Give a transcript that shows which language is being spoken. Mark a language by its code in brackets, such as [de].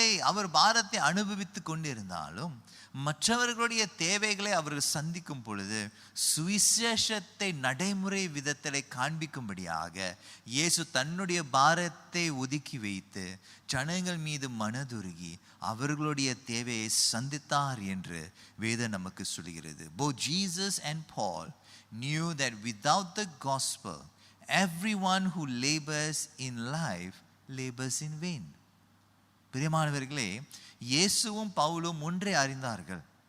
[ta] அவர் பாரத்தை அனுபவித்து கொண்டிருந்தாலும் மற்றவர்களுடைய தேவைகளை அவர்கள் சந்திக்கும் பொழுது சுவிசேஷத்தை நடைமுறை விதத்திலே காண்பிக்கும்படியாக இயேசு தன்னுடைய பாரத்தை ஒதுக்கி வைத்து ஜனங்கள் மீது மனதுருகி அவர்களுடைய தேவையை சந்தித்தார் என்று வேதம் நமக்கு சொல்கிறது. [en] Both Jesus and Paul knew that without the gospel, everyone who labors in life labors in vain. [ta] பிரியமானவர்களே, இயேசுவும் பவுலும் ஒன்றை அறிந்தார்கள்.